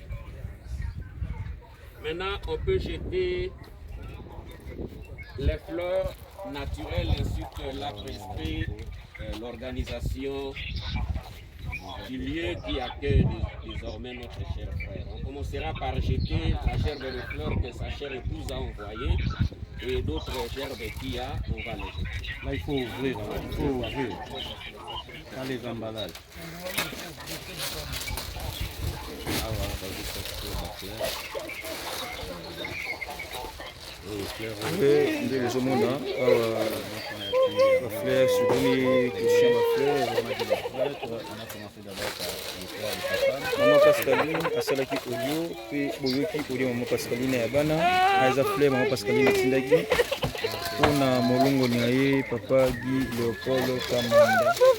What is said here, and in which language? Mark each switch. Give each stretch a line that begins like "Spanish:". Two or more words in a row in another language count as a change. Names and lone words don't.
French: Maintenant, on peut jeter les fleurs naturelles ainsi que l'a prescrit l'organisation du lieu qui accueille désormais notre cher frère. On commencera par jeter la gerbe de fleurs que sa chère épouse a envoyée et d'autres gerbes qu'il y a, on va les jeter. Là, il faut ouvrir, Dans les emballages.
Lingala: Nde lezomona awa bafleur sokomi question bafleur mama Pascaline asalaki audio mpe boyoki audio mama Pascaline ya bana aza fleur mama Pascaline atindaki mpona molongoni na ye Papa Guy Léopold Kamanda.